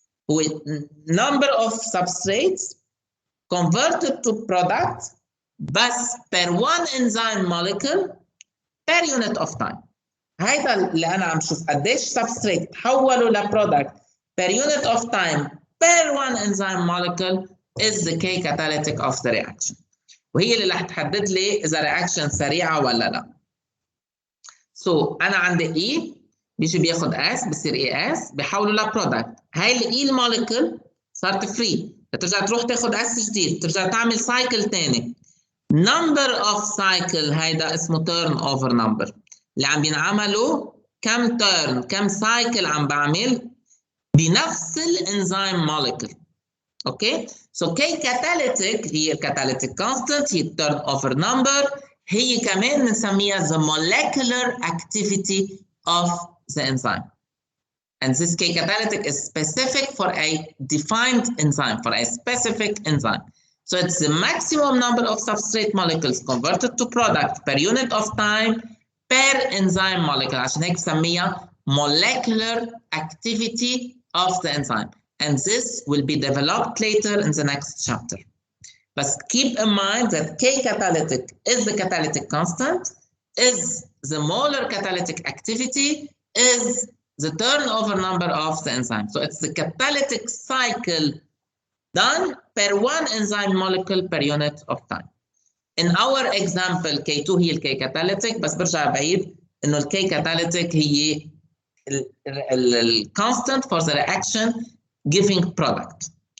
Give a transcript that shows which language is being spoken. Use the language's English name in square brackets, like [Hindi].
[English] هو number of substrates converted to product بس per one enzyme molecule per unit of time. [Arabic] هيدا اللي أنا عم شوف قديش [English] substrate [Arabic] تحولوا لبرودكت [English] per unit of time per one enzyme molecule is the K catalytic of the reaction. [Arabic] وهي اللي رح تحدد لي إذا reaction سريعة ولا لا. So أنا عندي E بيجي بياخد S بصير ES بيحولوا لبرودكت. هاي ال E المولكيول صارت فري، بترجع تروح تاخد S جديد، ترجع تعمل سايكل تاني. [English] number of cycle [Arabic] هيدا اسمه [English] turnover number. [Arabic] اللي عم بينعملوا كم turn كم سايكل عم بعمل بنفس الانزيم molecule. [English] Okay? So K catalytic هي catalytic constant، هي turnover number، [Arabic] هي كمان بنسميها [English] the molecular activity of the enzyme. And this K catalytic is specific for a defined enzyme, for a specific enzyme. So it's the maximum number of substrate molecules converted to product per unit of time per enzyme molecule. [Arabic] عشان هيك بسميها [English] molecular activity of the enzyme. And this will be developed later in the next chapter. But keep in mind that K catalytic is the catalytic constant, is the molar catalytic activity, is the turnover number of the enzyme. So it's the catalytic cycle done per one enzyme molecule per unit of time. in our example [Arabic] K2 هي الكي كاتاليتيك، بس برجع بعيد انه الكي كاتاليتيك هي ال [English] constant for the reaction giving product.